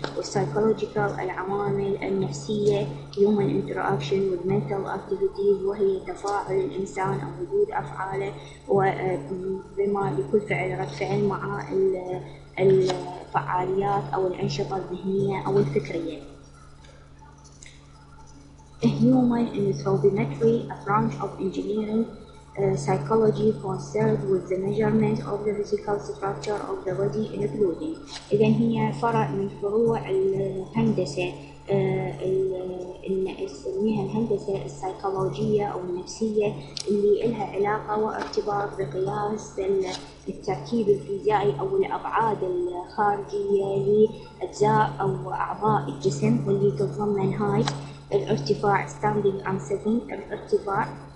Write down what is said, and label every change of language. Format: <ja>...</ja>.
<ar>والسايكولوجيكال العوامل النفسية</ar> <en>human interaction with mental activities،</en> <ar>وهي تفاعل الإنسان أو ردود أفعاله بما بكل فعل رد فعل مع الفعاليات أو الأنشطة الذهنية أو الفكرية.</ar> <en>Human anthropometry، a branch of engineering psychology concerned with the measurement of the physical structure of the body including.</en> <ar>إذن هي فرع من فروع الهندسة اللي نسميها الهندسة السيكولوجية أو النفسية، اللي إلها علاقة وارتباط بقياس التركيب الفيزيائي أو الأبعاد الخارجية لأجزاء أو أعضاء الجسم، واللي تتضمن height الارتفاع</ar> <en>standing and sitting</en> <ar>الارتفاع</ar>